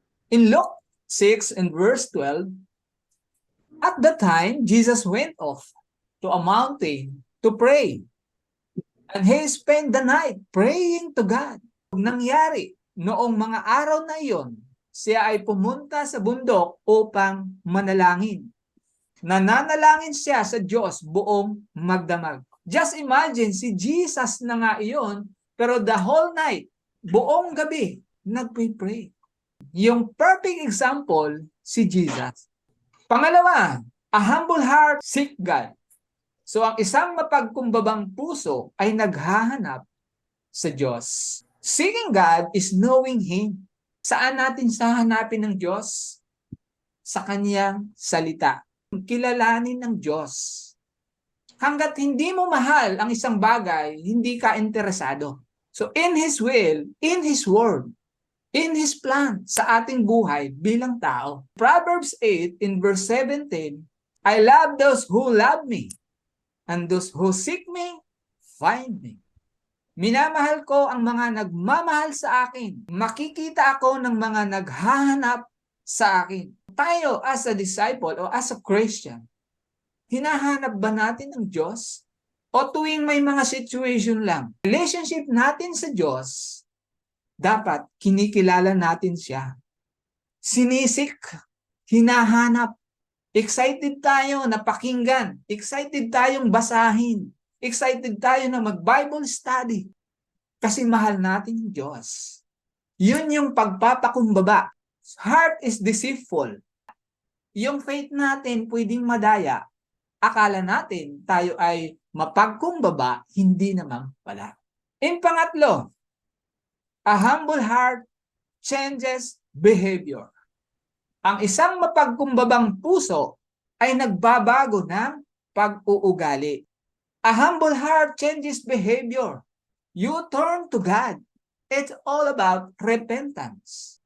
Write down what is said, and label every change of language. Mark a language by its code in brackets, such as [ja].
[en] In Luke 6 and verse 12, at the time, Jesus went off to a mountain to pray. And he spent the night praying to God. [tl] Nangyari, noong mga araw na iyon, siya ay pumunta sa bundok upang manalangin. Nananalangin siya sa Diyos buong magdamag. [en] Just imagine, [tl] si Jesus na nga iyon, pero [en] the whole night, [tl] buong gabi, nagpipray. [en] Yung perfect example, si Jesus. [tl] Pangalawa, [en] a humble heart seek God. [tl] So ang isang mapagkumbabang puso ay naghahanap sa Diyos. [en] Seeking God is knowing Him. [tl] Saan natin sahanapin ng Diyos? Sa Kanyang salita. Kilalanin ng Diyos. Hanggat hindi mo mahal ang isang bagay, hindi ka interesado. [en] So in His will, in His word, in His plan [tl] sa ating buhay bilang tao. [en] Proverbs 8 in verse 17, I love those who love me, and those who seek me, find me. [tl] Minamahal ko ang mga nagmamahal sa akin. Makikita ako ng mga naghahanap sa akin. Tayo [en] as a disciple [tl] o [en] as a Christian, [tl] hinahanap ba natin ang Diyos? O tuwing may mga situation lang, relationship natin sa Diyos, dapat kinikilala natin siya. Sinisik, hinahanap, excited tayo na pakinggan, excited tayong basahin, excited tayo na mag-Bible study kasi mahal natin yung Diyos. Yun yung pagpapakumbaba. [en] Heart is deceitful. [tl] Yung faith natin pwedeng madaya. Akala natin tayo ay mapagkumbaba, hindi naman pala. [en] In [tl] pangatlo, [en] a humble heart changes behavior. [tl] Ang isang mapagkumbabang puso ay nagbabago ng pag-uugali. [en] A humble heart changes behavior. You turn to God. It's all about repentance.